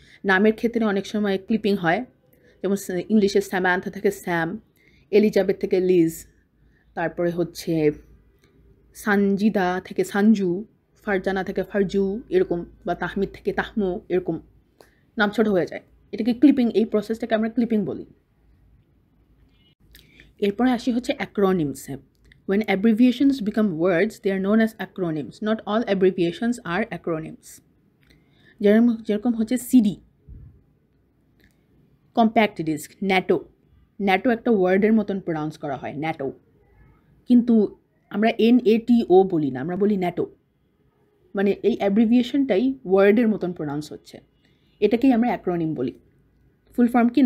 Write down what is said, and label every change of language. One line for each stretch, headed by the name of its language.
Bangla: নামের ক্ষেত্রে অনেক সময় ক্লিপিং হয়, যেমন ইংলিশে স্যামান্থা থেকে স্যাম, এলিজাবেথ থেকে লিজ, তারপরে হচ্ছে সানজিদা থেকে সানজু, ফারজানা থেকে ফারজু এরকম, বা তাহমিদ থেকে তাহমু এরকম নাম ছোট হয়ে যায়। এটাকে ক্লিপিং, এই প্রসেসটাকে আমরা ক্লিপিং বলি। এরপরে আসি হচ্ছে অ্যাক্রোনিমসে।
English: When abbreviations become words, they are known as acronyms. Not all abbreviations are acronyms.
Bangla: যেরকম হচ্ছে CD, compact disc, NATO. NATO একটা ওয়ার্ডের মতন প্রোনাউন্স করা হয়, ন্যাটো, কিন্তু আমরা NATO বলি না, আমরা বলি ন্যাটো। মানে এই অ্যাব্রিভিয়েশনটাই ওয়ার্ডের মতন প্রোনাউন্স হচ্ছে, এটাকেই আমরা অ্যাক্রোনিম বলি। ফুল ফর্ম কি?